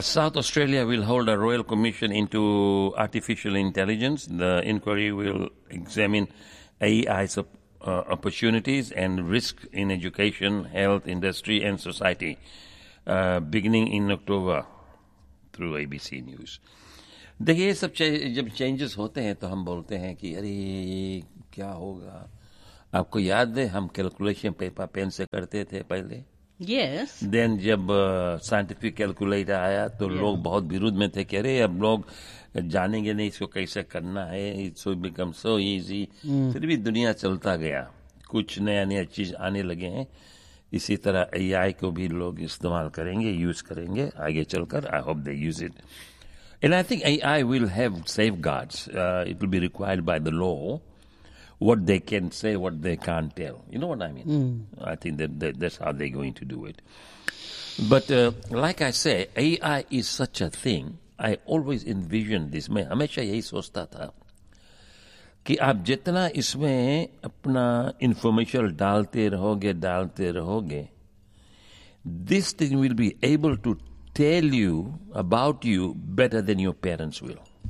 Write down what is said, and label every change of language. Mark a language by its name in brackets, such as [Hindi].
[English] South Australia will hold a royal commission into artificial intelligence. The inquiry will examine AI's opportunities and risk in education, health, industry, and society, beginning in October through ABC News. [Hindi] देखिए ये सब जब changes होते हैं तो हम बोलते हैं कि अरे क्या होगा आपको याद है हम कैलकुलेशन पेपर पेन से करते थे पहले [English] yes [Hindi] देन जब साइंटिफिक कैलकुलेटर आया तो लोग बहुत विरोध में थे कि अरे अब लोग जानेंगे नहीं इसको कैसे करना है [English] it's become so easy [Hindi] फिर भी दुनिया चलता गया कुछ नया नया चीज आने लगे हैं इसी तरह AI को भी लोग इस्तेमाल करेंगे यूज करेंगे आगे चलकर [English] I hope they use it And I think AI will have safeguards. It will be required by the law what they can say, what they can't tell. You know what I mean? Mm. I think that's how they're going to do it. But like I say, AI is such a thing. I always envision this. [Hindi] मैं हमेशा यही सोचता था कि आप जितना इसमें अपना information डालते रहोगे, [English] this thing will be able to tell you about you better than your parents will.